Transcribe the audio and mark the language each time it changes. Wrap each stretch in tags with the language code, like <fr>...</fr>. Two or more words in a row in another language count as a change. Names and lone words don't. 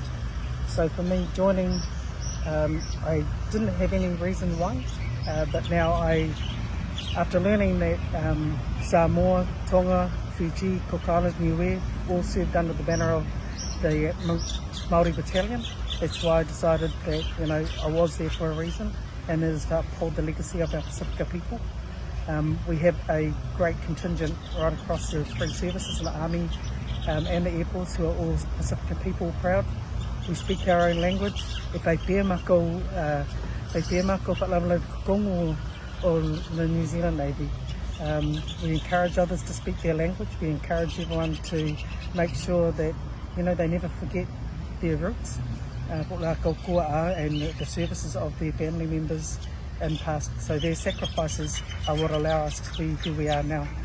<en>So for me, joining, I didn't have any reason why, but now after learning that Samoa, Tonga, Fiji, Cook Islands, Niue all served under the banner of the Māori Battalion, that's why I decided that I was there for a reason, and it is to uphold the legacy of our Pacifica people. We have a great contingent right across the three services in the Army and the Air Force who are all Pacifica people proud. We speak our own language. If they pēr mako whaalavalavu kukongo or the New Zealand Navy, we encourage others to speak their language. We encourage everyone to make sure that they never forget their roots, and the services of their family members in past. So their sacrifices are what allow us to be who we are now.</en>